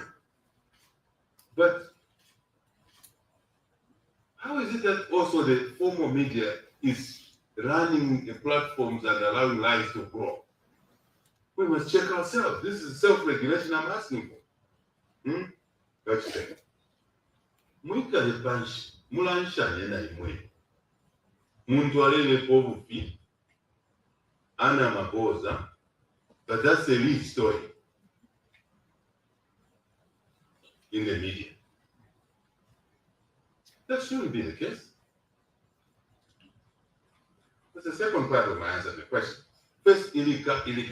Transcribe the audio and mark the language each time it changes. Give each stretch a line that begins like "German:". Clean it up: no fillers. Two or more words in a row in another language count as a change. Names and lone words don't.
English: But how is it that also the formal media is running the platforms and allowing lies to grow? We must check ourselves. This is self-regulation I'm asking for. That's it.
Bemba: Mwikale panshi, mulanshanye na imwe. Muntu alelepo obufi, ana maboza,
English: but that's the lead story in the media. That shouldn't be the case. That's the second part of my answer to the question. First, illegality.